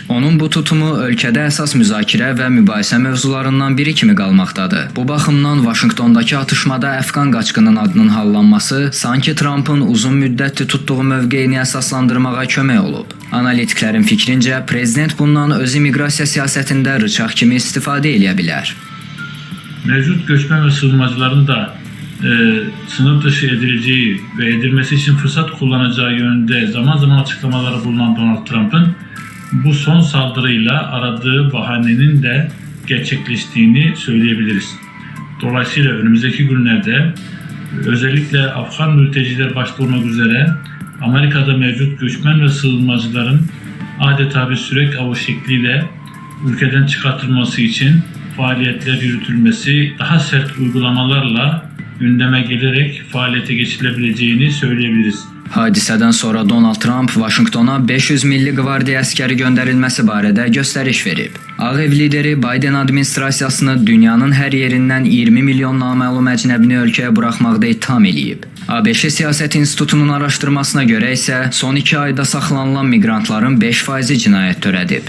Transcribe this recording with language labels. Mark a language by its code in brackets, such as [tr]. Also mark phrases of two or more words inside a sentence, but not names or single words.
[az] Onun bu tutumu ölkədə əsas müzakirə və mübahisə mövzularından biri kimi qalmaqdadır. Bu baxımdan Vaşinqtondakı atışmada əfqan qaçqının adının hallanması sanki Trump'ın uzun müddətli tutduğu mövqeyini əsaslandırmağa kömək olub. Analitiklərin fikrincə, prezident bundan öz immiqrasiya siyasətində rıçaq kimi istifadə edə bilər. [tr] Mevcut göçmen ve sığınmacıların da sınır dışı edileceği ve edilmesi için fırsat kullanacağı yönünde zaman zaman açıklamaları bulunan Donald Trump'ın bu son saldırıyla aradığı bahanenin de gerçekleştiğini söyleyebiliriz. Dolayısıyla önümüzdeki günlerde özellikle Afgan mülteciler başta olmak üzere Amerika'da mevcut göçmen ve sığınmacıların adeta bir sürek avı şekliyle ülkeden çıkartılması için faaliyetler yürütülmesi, daha sert uygulamalarla gündeme gelerek faaliyete geçilebileceğini söyleyebiliriz. [az] Hadisədən sonra Donald Trump Vaşinqtona 500 Milli Qvardiya əskəri göndərilməsi barədə göstəriş verib. Ağ Ev lideri Biden administrasiyasını dünyanın hər yerindən 20 milyon naməlum əcnəbini ölkəyə buraxmaqda ittiham eləyib. ABŞ Siyasət İnstitutunun araşdırmasına görə isə son 2 ayda saxlanılan miqrantların 5%-i cinayət törədib.